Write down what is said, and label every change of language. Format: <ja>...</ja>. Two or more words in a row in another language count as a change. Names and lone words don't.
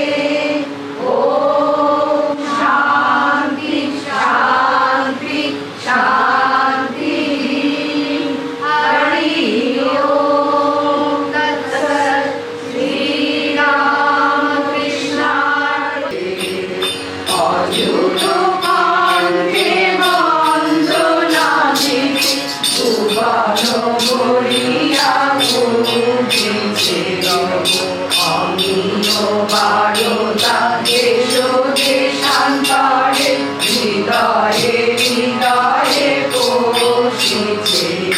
<sa>ॐ शान्ति शान्ति शान्तिः। हरिः ॐ तत्सत्। श्रीरामकृष्णार्पणमस्तु।</sa> <bn>অযুতকান্তে বন্দনাতে সুবর্ণ বলিয়া পূজিছে অমিয় বারতা দেশ দেশান্তরে হৃদয়ে হৃদয়ে বসিছে।</bn>